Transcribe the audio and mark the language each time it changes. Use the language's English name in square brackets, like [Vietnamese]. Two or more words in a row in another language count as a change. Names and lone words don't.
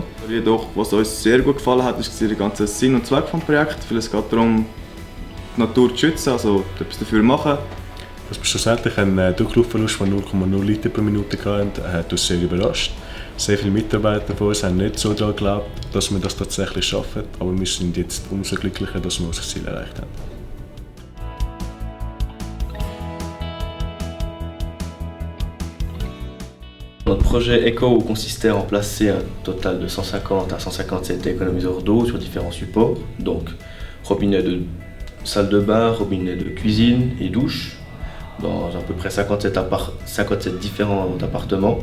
[German] Jedoch, was uns sehr gut gefallen hat, ist der ganze Sinn und Zweck des Projekts, weil es geht darum, die Natur zu schützen, also etwas dafür machen. Dass wir schlussendlich einen Druckluftverlust von 0,0 Liter pro Minute hatten, hat uns sehr überrascht. Sehr viele Mitarbeiter von uns haben nicht so daran geglaubt, dass wir das tatsächlich schaffen, aber wir sind jetzt umso glücklicher, dass wir unser Ziel erreicht haben. [French] Notre projet ECO consistait à remplacer un total de 150 à 157 économiseurs d'eau sur différents supports, donc robinet de salle de bain, robinet de cuisine et douche, dans à peu près 57 différents appartements.